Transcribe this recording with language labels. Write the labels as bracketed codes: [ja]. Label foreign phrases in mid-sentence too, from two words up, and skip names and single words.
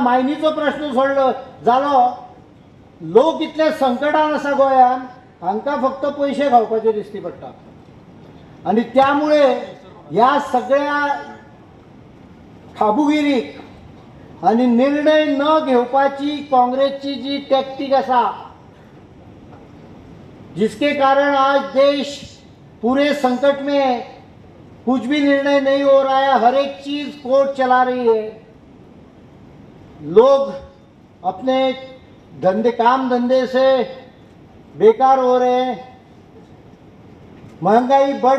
[kok] मायनीचो प्रश्न सोडलो जालो, लोक इतले संकटान आसा गोंयान, हांकां फक्त पयशे खावपाचे दिश्टी पडटा, आनी त्यामुळे ह्या सगळ्या खाबुगिरीक आनी निर्णय न घेवपाची काँग्रेसची जी टॅक्टीक आसा, [hi] जिसके कारण आज देश पूरे संकट में है, कुछ भी निर्णय नहीं हो रहा है, हर एक चीज कोर्ट चला रही है, लोग अपने काम धंधे से बेकार हो रहे हैं, महंगाई बढ़